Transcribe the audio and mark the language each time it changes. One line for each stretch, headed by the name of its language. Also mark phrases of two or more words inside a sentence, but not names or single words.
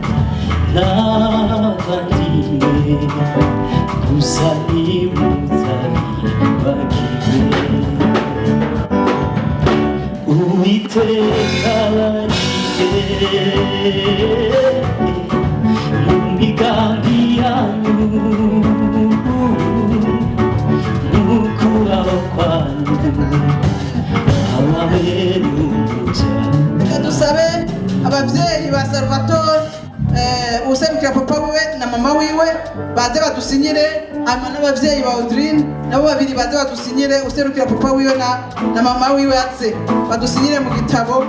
Rundi: n'abavandimwe gusa nimutabibagiwe Uwiteka barinde mu migambi yanyu n'ukuraho kwanyu ababera umucyo. reka dusabe ababyeyi ba Salvatore userukira papa wiwe na mama wiwe baze badusinyire, hanyuma n'abavyeyi ba Audrine nabo babiri baze badusinyire, userukira papa wiwe na mama wiwe aze badusinyire mu gitabo.